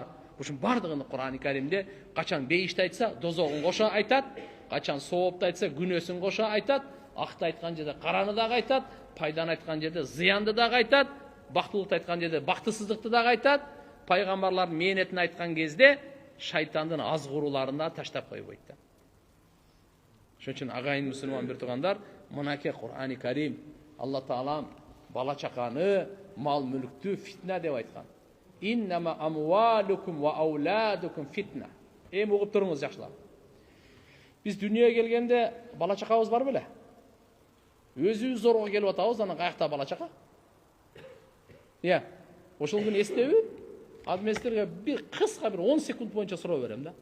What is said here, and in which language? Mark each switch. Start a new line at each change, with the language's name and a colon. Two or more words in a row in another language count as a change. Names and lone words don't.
Kyrgyz: Ушун бардыгын Кур'ан-ы Каримде качан бейишти айтса, дозогун кошо айтат, качан соопту айтса, күнөөсүн кошо айтат, акты айткан жерде караны дагы айтат, пайданы айткан жерде зыянды дагы айтат, бактылыкты айткан жерде бактысыздыкты дагы айтат. Пайгамбарлардын мээнетин айткан кезде шайтандын азгырууларына таштап койбойт да. Ошон үчүн агайын мусулман бир туугандар, мынакей Кур'ан-ы Карим Алла Таалам бала чаканы, мал мүлктү фитна деп айткан.
Arabic: إنما أموالكم وأولادكم فتنة.
Kyrgyz: Эми угуп туруңуз жакшылап. Биз дүйнөгө келгенде бала чакабыз бар беле? Өзүбүз зорго келип атабыз, анан каякта бала чака? Ошол күнү эстеби? Ал мен силерге бир кыска бир 10 секунд боюнча суроо берем да.